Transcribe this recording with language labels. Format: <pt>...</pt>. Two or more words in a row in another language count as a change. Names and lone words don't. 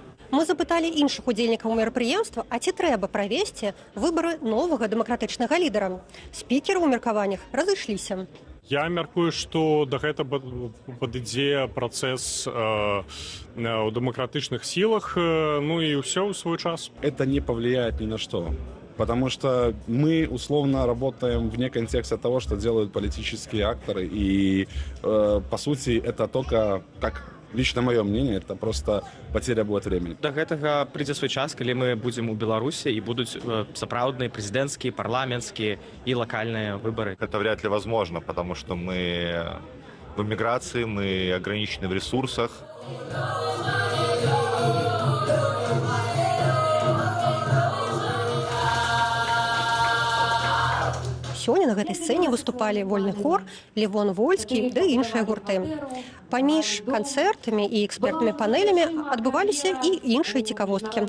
<be>Мы запыталі іншых удзельнікаў мерапрыемства, а ці трэба правесці выбары новага дэмакратычнага лідара. Спікеры ў меркаваннях разышліся. Я мяркую, што да гэта падыдзе працэс у дэмакратычных сілах, ну і ўсё ў свой час.</be> <ru>Это не повлияет ни на что. Потому что мы условно работаем вне контекста того, что делают политические акторы. И, по сути, это только, как лично мое мнение, это просто потеря будет времени.</ru> <be>Да гэтага прыйдзе свой час, калі мы будзем у Беларусі і будуць сапраўдныя прэзідэнцкія, парламенцкія і локальныя выборы.</be> <ru>Это вряд ли возможно, потому что мы в эмиграции, мы ограничены в ресурсах.</ru> <be>Сёння на гэтай сцэне выступалі вольны хор, Левон Вольскі ды іншыя гурты. Паміж канцэртамі і экспертнымі панелямі адбываліся і іншыя цікавосткі.</be>